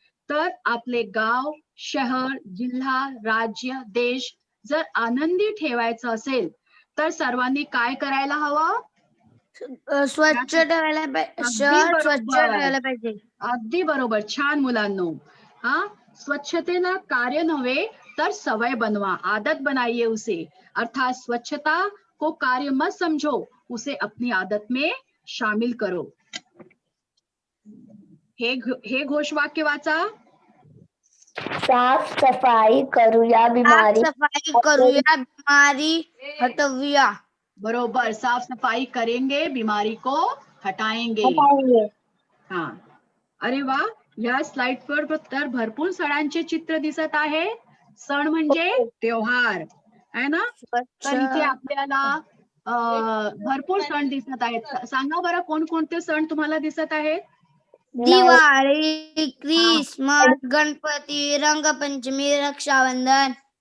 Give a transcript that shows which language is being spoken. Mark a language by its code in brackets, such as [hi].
[mr] तर आपले गाव, शहर, जिल्हा, राज्य, देश जर आनंदी ठेवायचं असेल तर सर्वांनी काय करायला हवं? स्वच्छ ठेवायला पाहिजे, शहर स्वच्छ ठेवायला पाहिजे. अगदी बरोबर. छान मुलांनो. हा, स्वच्छतेला कार्य नव्हे तर सवय बनवा, [hi] आदत बनाइए उसे. अर्थात स्वच्छता को कार्य मत समझो, उसे अपनी आदत में शामिल करो. [mr] हे घोषवाक्य वाचा. साफ सफाई करूया, बिमारी सफाई करूया, बीमारी हटवूया. [hi] बरोबर, साफ सफाई करेंगे, बीमारी को हटाएंगे. [mr] हा, अरे वा. या स्लाइड वर तर भरपूर सणांचे चित्र दिसत आहे. सण म्हणजे त्योहार आहे ना. तर इथे आपल्याला भरपूर सण दिसत आहेत. सांगा बरं कोणकोणते सण तुम्हाला दिसत आहेत? दिवाळी, ख्रिसमस, गणपती, रंगपंचमी, रक्षाबंधन.